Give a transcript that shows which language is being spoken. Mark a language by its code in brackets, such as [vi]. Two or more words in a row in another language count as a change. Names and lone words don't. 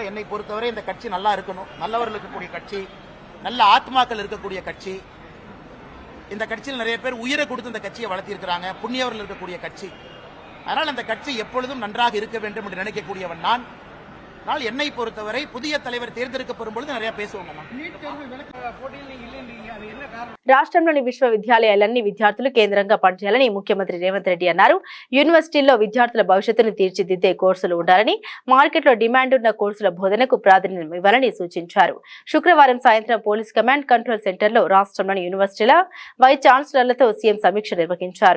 [ta] என்னை பொறுத்தவரை இந்த கட்சி நல்லா இருக்கணும், நல்லவர்கள் இருக்கக்கூடிய கட்சி, நல்ல ஆத்மாக்கள் இருக்கக்கூடிய கட்சி. இந்த கட்சியில் நிறைய பேர் உயிரை கொடுத்து இந்த கட்சியை வளர்த்திருக்கிறாங்க, புண்ணியவர்கள் இருக்கக்கூடிய கட்சி. அதனால் அந்த கட்சி எப்பொழுதும் நன்றாக இருக்க வேண்டும் என்று நினைக்கக்கூடியவன் நான். என்னை பொறுத்தவரை புதிய தலைவர் தேர்ந்தெடுக்கப்படும் பொழுது நிறைய பேசுவாங்க. [te] రాష్ట్రంలోని విశ్వవిద్యాలయాలన్నీ విద్యార్థులు కేంద్రంగా పనిచేయాలని ముఖ్యమంత్రి రేవంత్ రెడ్డి అన్నారు. యూనివర్సిటీల్లో విద్యార్థుల భవిష్యత్తును తీర్చిదిద్దే కోర్సులు ఉండాలని, మార్కెట్లో డిమాండ్ ఉన్న కోర్సుల బోధనకు ప్రాధాన్యం ఇవ్వాలని సూచించారు. శుక్రవారం సాయంత్రం పోలీస్ కమాండ్ కంట్రోల్ సెంటర్లో రాష్ట్రంలోని యూనివర్సిటీల వైస్ ఛాన్సలర్లతో సీఎం సమీక్ష నిర్వహించారు.